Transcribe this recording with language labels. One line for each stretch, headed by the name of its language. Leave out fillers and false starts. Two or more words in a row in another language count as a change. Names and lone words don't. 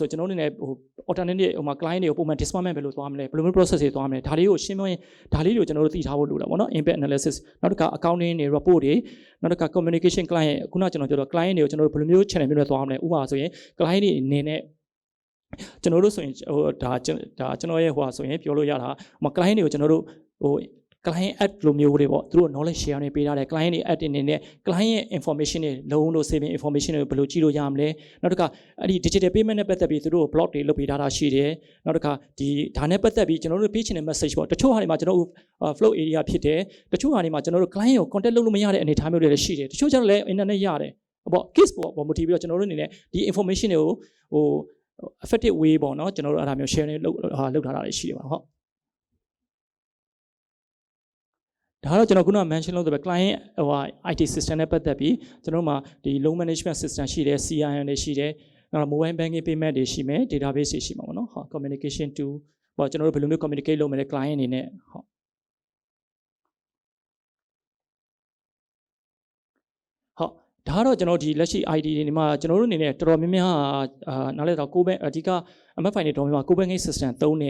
Burmese: ဆိုကျွန်တော်တို့နေဟို alternative ဟိုမှာ client တွေကိုပုံမှန် department ဘယ်လိုသွားမလဲဘယ်လိုမျိုး process တွေသွားမလဲဒါလေးကိုရှင်းပြရင်ဒါလေးတွေကိုကျွန်တော်တို့သိထားဖို့လိုတာပေါ့နော်
English: impact analysis
Burmese: နောက်တစ်ခါ accounting တွေ report တွေနောက်တစ်ခါ
English: communication client
Burmese: ခုနကျွန်တော်ပြောတော့ client တွေကို ကျွန်တော်တို့ဘယ်လိုမျိုး channel မျိုးနဲ့သွားမလဲဥပမာဆိုရင် client တွေအနေနဲ့ကျွန်တော်တို့ဆိုရင်ဟိုဒါကျွန်တော်ရဲ့ဟိုဆိုရင်ပြောလို့ရတာဟို client တွေကိုကျွန်တော်တို့ဟို
English: client add
Burmese: လိုမျိုး တွေပေါ့သူတို့
English: knowledge share
Burmese: နေပေးထားတယ် client တွေ add အနေနဲ့ client ရဲ့ information တွေလုံးလို့
English: saving information
Burmese: တွေဘယ်လိုကြည့်လို့ရမလဲနောက်တစ်ခါအဲ့ဒီ
English: digital payment
Burmese: နဲ့ပတ်သက်ပြီးသူတို့ blog တွေလုပ်ပေးထားတာရှိတယ်နောက်တစ်ခါဒီဒါနဲ့ပတ်သက်ပြီးကျွန်တော်တို့ပေးချင်တဲ့ message ပေါ့တချို့ဟာတွေမှာကျွန်တော်တို့
English: flow area
Burmese: ဖြစ်တယ်တချို့ဟာတွေမှာကျွန်တော်တို့ client ကို contact လုပ်လို့မရတဲ့အနေအထားမျိုးတွေလည်းရှိတယ်တချို့ကျတော့လည်း internet ရတယ်ပေါ့ case ပေါ့ motive ပြီးတော့ကျွန်တော်တို့အနေနဲ့ဒီ information တွေကိုဟို
English: effective way
Burmese: ပေါ့နော်ကျွန်တော်တို့အဲ့ဒါမျိုး share လုပ်ထားတာတွေရှိတယ်ပါဟုတ် ဒါကတော့ကျွန်တော်ခုန mention လုပ်တဲ့ client ဟို
English: IT system
Burmese: နဲ့ပတ်သက်ပြီးကျွန်တော်တို့မှာဒီ
English: loan management system
Burmese: ရှိတယ် CRM တွေရှိတယ်နောက်
English: mobile banking payment
Burmese: တွေရှိမယ် database တွေရှိမှာပေါ့နော်ဟုတ်
English: communication tool
Burmese: ပေါ့ကျွန်တော်တို့ဘယ်လိုမျိုး communicate လုပ်မလဲ client အနေနဲ့ဟုတ်ဒါကတော့ကျွန်တော်ဒီလက်ရှိ ID တွေမှာကျွန်တော်တို့အနေနဲ့တော်တော်များများနားလည်တော့ကိုပဲအဓိက MFI တွေတော်များများ
English: co-banking system
Burmese: သုံး